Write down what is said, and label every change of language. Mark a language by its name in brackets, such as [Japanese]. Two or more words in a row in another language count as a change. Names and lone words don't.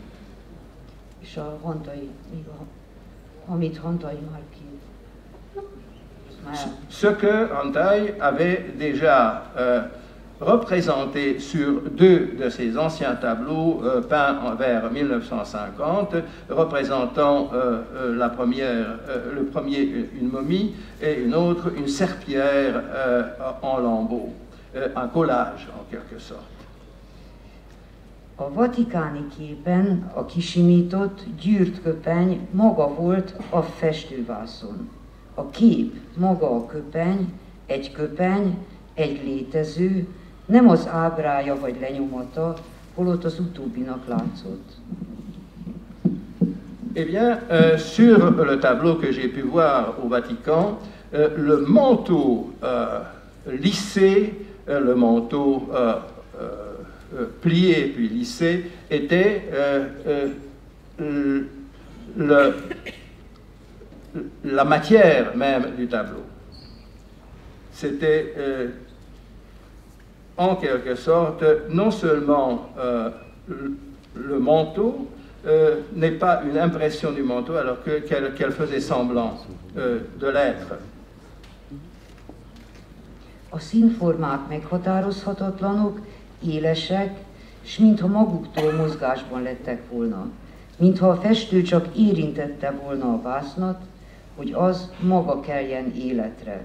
[French] Ce que Hantai avait déjà représenté sur deux de ses anciens tableaux peints vers 1950, représentant le premier une momie et une autre une serpillière en lambeaux, un collage en quelque sorte. [Hungarian] A vatikáni képen a kisimított, gyűrt köpeny maga volt a festővászon. A kép maga a köpeny, egy létező, nem az ábrája vagy lenyomata, holott az utóbbinak látszott. [French] Eh bien, sur le tableau que j'ai pu voir au Vatican, le manteau lissé, le manteau plié puis lissé, était la matière même du tableau. C'était en quelque sorte non seulement le manteau n'est pas une impression du manteau alors qu'elle faisait semblant de l'être. [Hungarian] A színformák meghatározhatatlanok, élesek, s mintha maguktól mozgásban lettek volna. Mintha a festő csak érintette volna a vásznat, hogy az maga keljen életre.